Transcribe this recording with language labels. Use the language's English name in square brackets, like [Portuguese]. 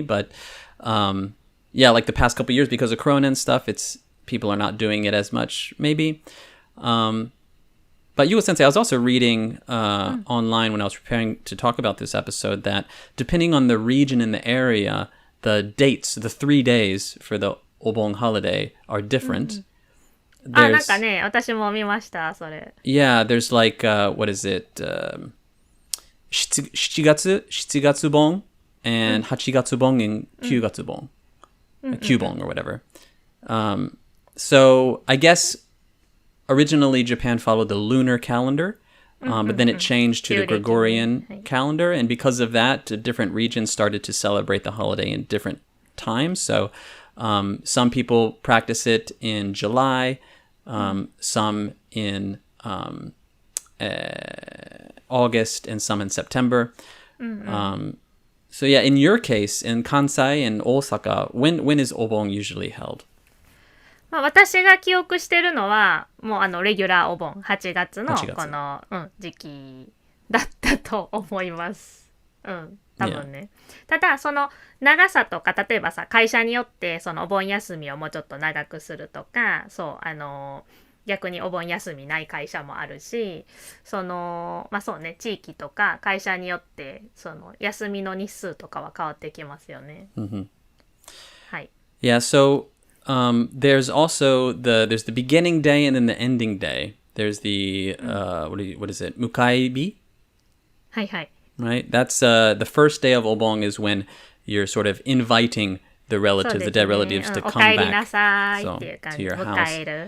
[English] But like the past couple of years, because of Corona and stuff, people are not doing it as much, maybe. But Yuko Sensei, I was also reading online when I was preparing to talk about this episode that depending on the region in the area, the dates, the 3 days for the Obon holiday are different. [Japanese] あ、なんかね、私も見ました、それ。 [English] Yeah, there's like, what is it? 7月盆 and 8月盆 and 9月盆. Kyubon or whatever. So I guess originally Japan followed the lunar calendar, but then it changed to the Gregorian calendar. And because of that, different regions started to celebrate the holiday in different times. So some people practice it in July, some in August, and some in September. So yeah, in your case, in Kansai and Osaka, when is Obon usually held? [Japanese] まあ、私が記憶してるのはもうレギュラーお盆8月のこの、時期だったと思います。多分ね。ただその長さとか、例えばさ、会社によってそのお盆休みをもうちょっと長くするとか、そう逆にお盆休みない会社もあるし、まあそうね、地域とか会社によってその休みの日数とかは変わってきますよね。はい。 [English] Yeah, so there's also there's the beginning day and then the ending day. There's the what is it? Mukaibi? [Japanese] はいはい。 [English] Right? That's the first day of Obon is when you're sort of inviting the relatives, the dead relatives to come back to your house.